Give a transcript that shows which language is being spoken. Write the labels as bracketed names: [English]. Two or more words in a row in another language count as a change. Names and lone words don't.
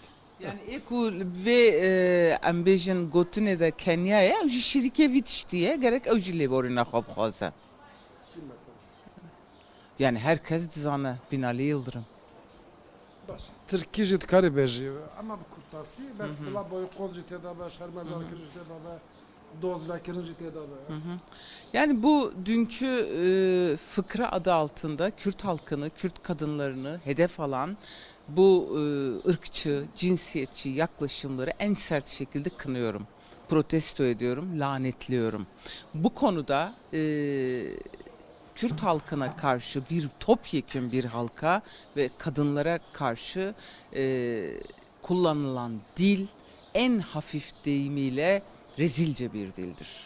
[Kurdish] Yani êku vê em bêjin gotinê de Kenyayê ew jî şîrîkê vî tiştî ye gerek ew jî lêborîna xwe bixwaze. Yani herkes dizane Binali Yıldırım. Türkiye jî dikarî bêjî [Turkish] ama bu [Kurdish] kurtasî bes bila boykot jî têda be şermezar kirin jî têda be doz vekirin jî têda be. [Turkish] Yani bu dünkü fıkra adı altında Kürt halkını, Kürt kadınlarını hedef alan bu ırkçı, cinsiyetçi yaklaşımları en sert şekilde kınıyorum. Protesto ediyorum, lanetliyorum. Bu konuda Kürt halkına karşı topyekün bir halka ve kadınlara karşı kullanılan dil en hafif deyimiyle rezilce bir dildir.